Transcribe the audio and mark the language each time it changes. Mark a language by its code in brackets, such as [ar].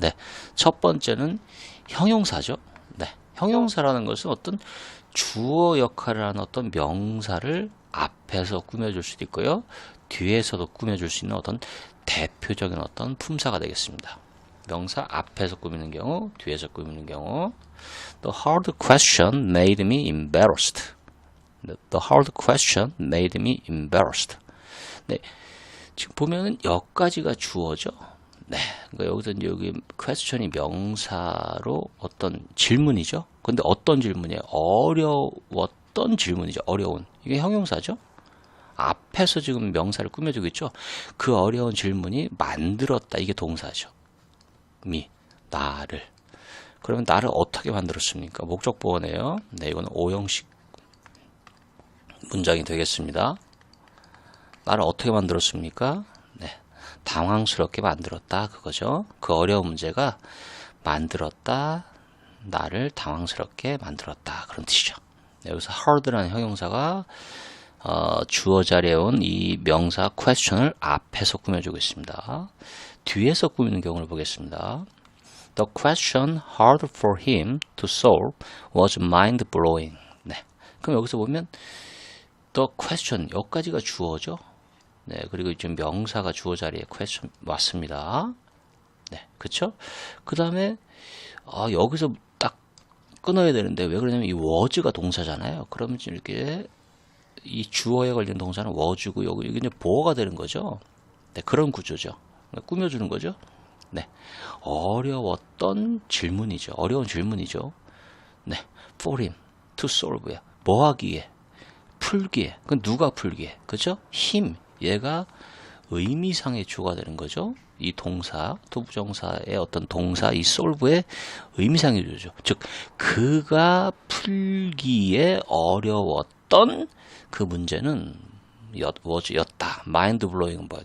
[ko] 네, 첫 번째는 형용사죠. 네, 형용사라는 것은 어떤 주어 역할을 하는 어떤 명사를 앞에서 꾸며줄 수도 있고요, 뒤에서도 꾸며줄 수 있는 어떤 대표적인 어떤 품사가 되겠습니다. 명사 앞에서 꾸미는 경우, 뒤에서 꾸미는 경우. [en] The hard question made me embarrassed. The hard question made me embarrassed. [ko] 네, 지금 보면은 여기까지가 주어죠. 네, 그러니까 여기서 이제 여기 question이 명사로 어떤 질문이죠. 근데 어떤 질문이에요? 어려웠던 질문이죠. 어려운. 이게 형용사죠. 앞에서 지금 명사를 꾸며주고 있죠. 그 어려운 질문이 만들었다. 이게 동사죠. 나를. 그러면 나를 어떻게 만들었습니까? 목적 보어네요. 네, 이거는 5형식 문장이 되겠습니다. 나를 어떻게 만들었습니까? 네, 당황스럽게 만들었다. 그거죠. 그 어려운 문제가 만들었다. 나를 당황스럽게 만들었다. 그런 뜻이죠. 네, 여기서 hard라는 형용사가 주어 자리에 온 이 명사 question을 앞에서 꾸며주고 있습니다. 뒤에서 꾸미는 경우를 보겠습니다. [en] The question hard for him to solve was mind-blowing. [ko] 네, 그럼 여기서 보면 [en] The question, [ko] 여기까지가 주어죠. 네, 그리고 지금 명사가 주어 자리에 question 왔습니다. 네, 그쵸? 그 다음에, 여기서 딱 끊어야 되는데, 왜 그러냐면 이 was가 동사잖아요. 그러면 이렇게 이 주어에 걸린 동사는 was고, 여기 이제 보어가 되는 거죠. 네, 그런 구조죠. 꾸며주는 거죠. 네, 어려웠던 질문이죠. 어려운 질문이죠. 네, [en] for him to solve [ko] 야. 뭐 하기에? 풀기에. 그건 누가 풀기에? 그죠? 힘. 얘가 의미상의 주어가 되는 거죠. 이 동사, 투부정사의 어떤 동사, 이 solve의 의미상의 주어죠. 즉, 그가 풀기에 어려웠던 그 문제는 였다. 마인드 블로잉은 뭐예요?